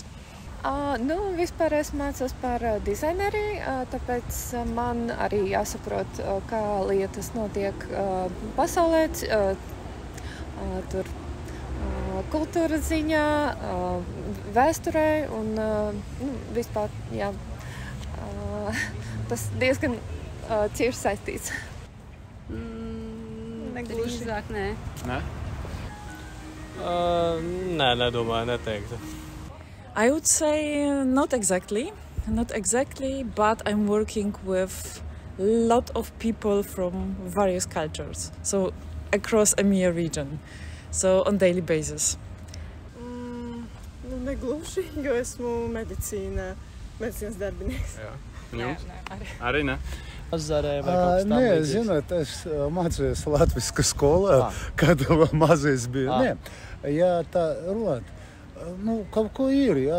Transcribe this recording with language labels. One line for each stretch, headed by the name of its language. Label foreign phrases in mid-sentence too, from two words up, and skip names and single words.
Latvian: Vispār es mācos par dizaineriju, tāpēc man arī jāsaprot, kā lietas notiek pasaulē, tur kultūras ziņā, vēsturē un vispār, jā, tas diezgan cieši saistīts. Drīzāk nē. Ne? Nē, nedomāju, neteiktu.
English: I would say not exactly, but I'm working with a lot of people from various cultures, so across EMEA region, so on daily basis.
Latvian: Negluži, jo esmu medicīnas darbinieks. Jā. Jums? Arī ne? Nē, zināt, es mācījos latvisku skolā, kad mazais bija. Nē, jā, tā runāt, kaut ko ir, jā.